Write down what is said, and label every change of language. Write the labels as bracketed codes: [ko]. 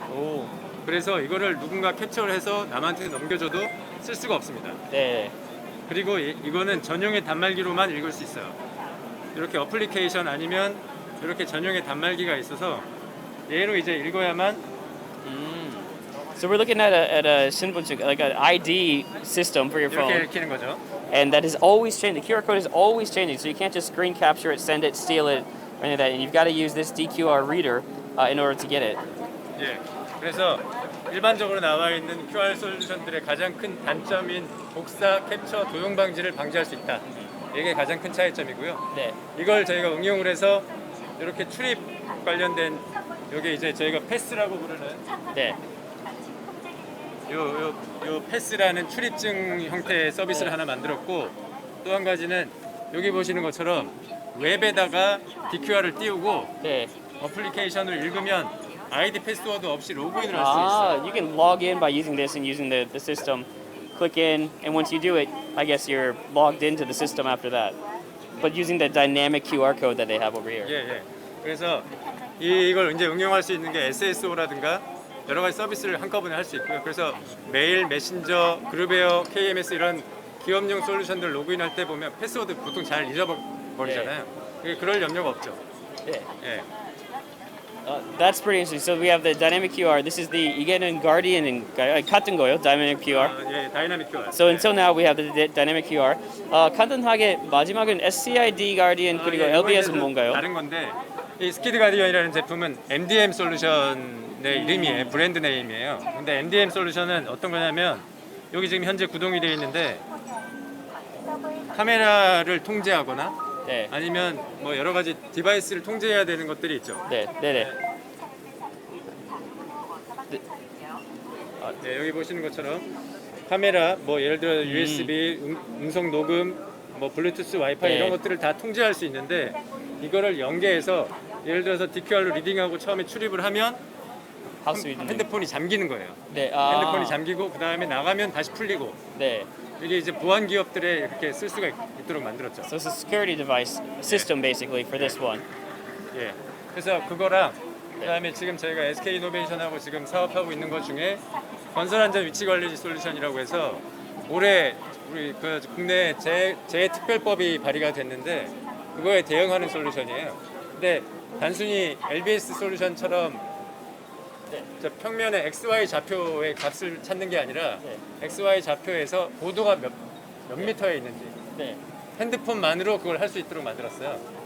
[ko] 오. 그래서 이거를 누군가 캡처를 해서 남한테 넘겨줘도 쓸 수가 없습니다. 네. 그리고 이거는 전용의 단말기로만 읽을 수 있어요. 이렇게 어플리케이션 아니면 이렇게 전용의 단말기가 있어서 얘로 이제 읽어야만. [en] So we're looking at a 신분증, like an ID system for your phone. [ko] 이렇게 읽히는 거죠. [en] And that is always changing. The QR code is always changing, so you can't just screen capture it, send it, steal it, or any of that. And you've got to use this DQR reader in order to get it. [ko] 예. 그래서 일반적으로 나와 있는 QR 솔루션들의 가장 큰 단점인 복사, 캡처, 도용 방지를 방지할 수 있다. 이게 가장 큰 차이점이고요. 네. 이걸 저희가 응용을 해서 이렇게 출입 관련된 여기 이제 저희가 패스라고 부르는 네. 요 패스라는 출입증 형태의 서비스를 하나 만들었고 또 한 가지는 여기 보시는 것처럼 웹에다가 DQR을 띄우고 네. 어플리케이션을 읽으면 아이디 패스워드 없이 로그인을 할 수 있어요. [en] You can log in by using this and using the system. Click in, and once you do it, I guess you're logged into the system after that. But using the dynamic QR code that they have over here. [ko] 예, 예. 그래서 이걸 이제 응용할 수 있는 게 SSO라든가 여러 가지 서비스를 한꺼번에 할 수 있고요. 그래서 메일, 메신저, 그룹웨어, KMS 이런 기업용 솔루션들 로그인할 때 보면 패스워드 보통 잘 잊어버리잖아요. 그럴 염려가 없죠. 네. 예. [en] That's pretty interesting. So we have the dynamic QR. This is the [ko] 이게는 Guardian 같은 거요. [en] Dynamic QR. [ko] 예, 다이나믹 QR. [en] So until now we have the dynamic QR. [ko] 간단하게 마지막은 SCID Guardian 그리고 LBS는 뭔가요? 다른 건데 이 스키드 가디언이라는 제품은 MDM 솔루션의 이름이에요. 브랜드 네임이에요. 근데 MDM 솔루션은 어떤 거냐면 여기 지금 현재 구동이 되어 있는데 카메라를 통제하거나 네. 아니면 뭐 여러 가지 디바이스를 통제해야 되는 것들이 있죠. 네, 네, 네. 네, 여기 보시는 것처럼 카메라, 뭐 예를 들어 USB, 음성 녹음, 뭐 블루투스, 와이파이 네. 이런 것들을 다 통제할 수 있는데 이거를 연계해서 예를 들어서 DQR로 리딩하고 처음에 출입을 하면 핸드폰이 잠기는 거예요. 네, 핸드폰이 잠기고 그 다음에 나가면 다시 풀리고. 네. 이게 이제 보안 기업들에 이렇게 쓸 수가 있도록 만들었죠. [en] So it's a security device system basically for this one. [ko] 예. 그래서 그거랑 그다음에 지금 저희가 SK 이노베이션하고 지금 사업하고 있는 것 중에 건설안전 위치 관리 솔루션이라고 해서 올해 우리 그 국내 재특별법이 발의가 됐는데 그거에 대응하는 솔루션이에요. 근데 단순히 LBS 솔루션처럼 저 평면의 XY 좌표의 값을 찾는 게 아니라 XY 좌표에서 고도가 몇 미터에 있는지 핸드폰만으로 그걸 할 수 있도록 만들었어요.